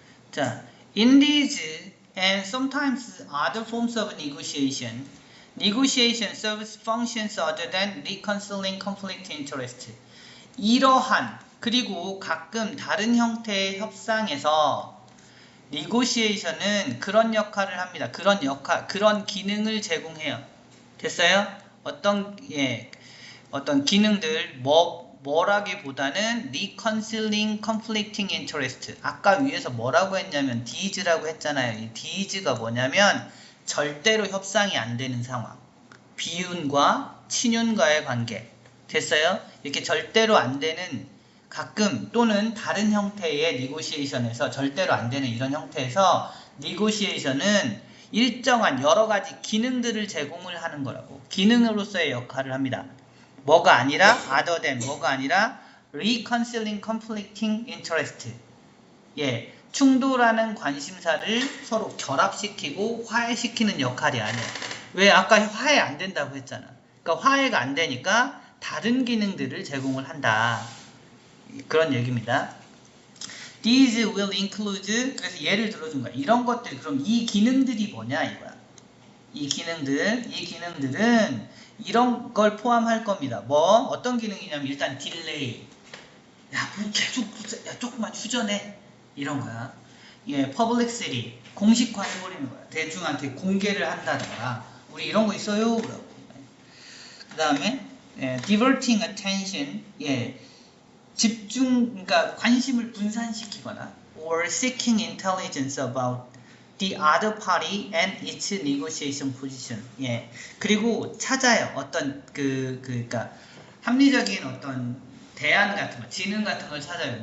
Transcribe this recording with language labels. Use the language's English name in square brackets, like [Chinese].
[English] 자, in these and sometimes other forms of negotiation serves functions other than reconciling conflict interest. [Korean] 이러한 그리고 가끔 다른 형태의 협상에서 negotiation은 그런 역할을 합니다. 그런 기능을 제공해요. 됐어요? 어떤 기능들 뭐라기보다는 [English] reconciling conflicting interest. [Korean] 아까 위에서 뭐라고 했냐면 DES라고 했잖아요. 이 DES가 뭐냐면 절대로 협상이 안 되는 상황. 비윤과 친윤과의 관계. 됐어요? 이렇게 절대로 안 되는 가끔 또는 다른 형태의 negotiation에서 절대로 안 되는 이런 형태에서 negotiation은 일정한 여러 가지 기능들을 제공을 하는 거라고. 기능으로서의 역할을 합니다. 뭐가 아니라 [English] other than 뭐가 아니라 reconciling conflicting interest. [Korean] 예, 충돌하는 관심사를 서로 결합시키고 화해시키는 역할이 아니에요. 왜 아까 화해 안 된다고 했잖아. 그러니까 화해가 안 되니까 다른 기능들을 제공을 한다. 그런 얘기입니다. [English] These will include [Korean] 그래서 예를 들어준 거야. 이런 것들 그럼 이 기능들이 뭐냐 이거야. 이 기능들은 이런 걸 포함할 겁니다. 뭐 어떤 기능이냐면 일단 딜레이. 야, 뭐 계속 조금만 휴전해. 이런 거야. 예, publicity. 공식화 해버리는 거야. 대중한테 공개를 한다든가. 우리 이런 거 있어요. 그 다음에 [English] diverting attention. [Korean] 예, 그러니까 관심을 분산시키거나 [English] or seeking intelligence about the other party and its negotiation position. [Korean] 예. 그리고 찾아요. 어떤 그러니까 합리적인 어떤 대안 같은 거, 진흥 같은 걸 찾아요.